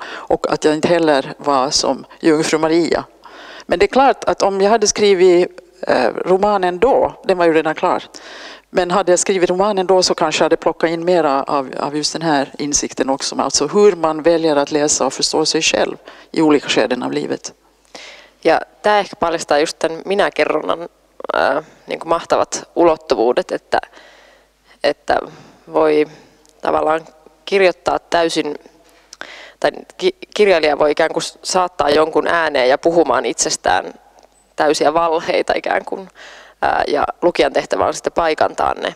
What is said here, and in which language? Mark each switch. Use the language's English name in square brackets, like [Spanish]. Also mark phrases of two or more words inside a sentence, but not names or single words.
[Swedish] Och att jag inte heller var som jungfru Maria. Men det är klart att om jag hade skrivit romanen då, den var ju redan klar. Men hade jag skrivit romanen då så kanske jag hade plockat in mera av just den här insikten också. Alltså hur man väljer att läsa och förstå sig själv i olika skeden av livet. [Finnish] Ja tämä ehkä paljastaa just tämän minäkerronnan niin kuin mahtavat ulottuvuudet, että voi tavallaan kirjoittaa täysin, tai kirjailija voi ikään kuin saattaa jonkun ääneen ja puhumaan itsestään täysiä valheita ikään kuin, ja lukijan tehtävä on sitten paikantaa ne.